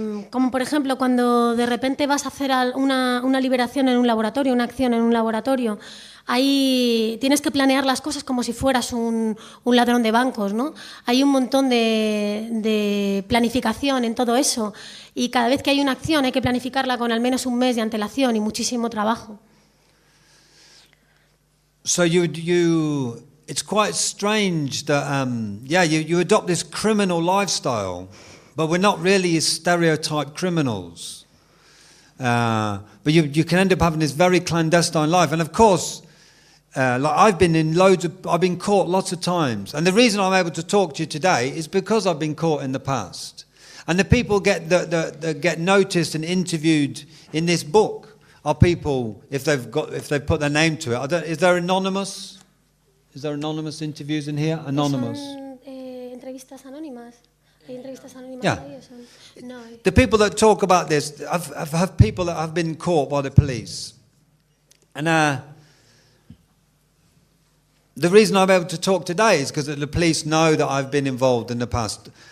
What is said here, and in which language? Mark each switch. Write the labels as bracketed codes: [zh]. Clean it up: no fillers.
[es] Como por ejemplo cuando de repente vas a hacer una liberación en un laboratorio, una acción en un laboratorio, ahí tienes que planear las cosas como si fueras un ladrón de bancos, ¿no? Hay un montón de planificación en todo eso y cada vez que hay una acción hay que planificarla con al menos 1 mes de antelación y muchísimo trabajo. [en] So it's quite strange that you adopt this criminal lifestyle. But we're not really stereotyped criminals. But you can end up having this very clandestine life. And of course, like I've been caught lots of times. And the reason I'm able to talk to you today is because I've been caught in the past. And the people that get noticed and interviewed in this book are people, if they've put their name to it. Is there anonymous? Is there anonymous interviews in here? Anonymous. [es] Son entrevistas anónimas. [en] Yeah. No. The people that talk about this, I've had people that have been caught by the police. And the reason I'm able to talk today is because the police know that I've been involved in the past.